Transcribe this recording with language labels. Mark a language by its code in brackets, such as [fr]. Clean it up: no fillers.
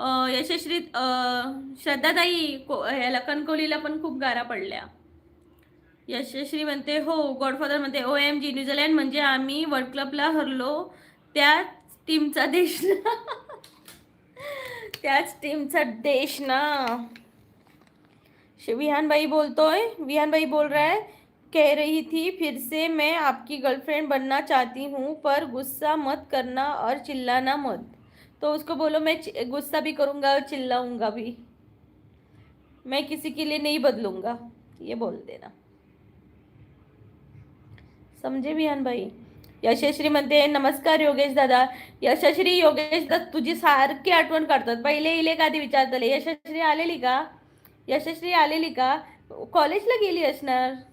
[mr] यशश्री श्रद्धाताई ह्याला कणकवलीला पण खूप गारा पडल्या. यशश्री म्हणते हो. गॉडफादर म्हणते OMG न्यूझीलंड म्हणजे आम्ही वर्ल्ड क्लबला हरलो त्याच टीमचा देश ना. त्याच टीमचा देश ना. [hi] विहान भाई बोल रहा है कह रही थी फिर से मैं आपकी गर्लफ्रेंड बनना चाहती हूँ पर गुस्सा मत करना और चिल्लाना मत. तो उसको बोलो मैं गुस्सा भी करूँगा और चिल्लाऊंगा भी. मैं किसी के लिए नहीं बदलूंगा ये बोल देना. समझे विहान भाई. [mr] यशश्री म्हणते नमस्कार योगेश दादा. यशश्री योगेश दादा तुझी सारखी आठवण काढतात. पहिले इले आधी विचारतले यशश्री आलेली का. यशश्री आलेली का. कॉलेजला गेली असणार.